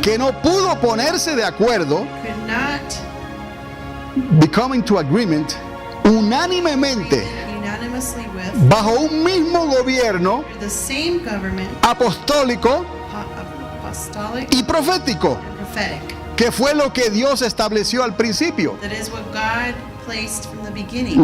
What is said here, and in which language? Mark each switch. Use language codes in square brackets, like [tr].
[es] que no pudo ponerse de acuerdo, [en] could not becoming to agreement, [es] unánimemente [en] unanimously with [es] bajo un mismo gobierno [en] the same government, [es] apostólico [en] apostolic [es] y profético, [en] and prophetic. [es] que fue lo que Dios estableció al principio. [en] That is what God placed from the beginning.